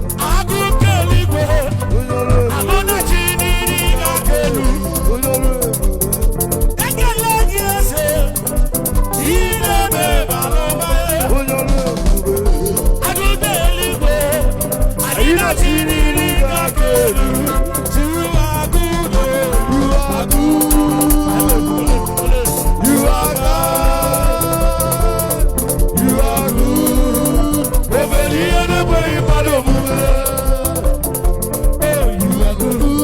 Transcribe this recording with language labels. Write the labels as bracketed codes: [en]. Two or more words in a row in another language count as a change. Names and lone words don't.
[ig] Agụ nke eluigwe, agụ na chi niile ga-aka elu. Ekele gị eze, ị na-eme bara ụba. Agụ nke eluigwe, agụ na chi niile ga-aka elu. [en] You are good, you are good. You are God. You are good. Over the other way, but over there. Oh, you are good.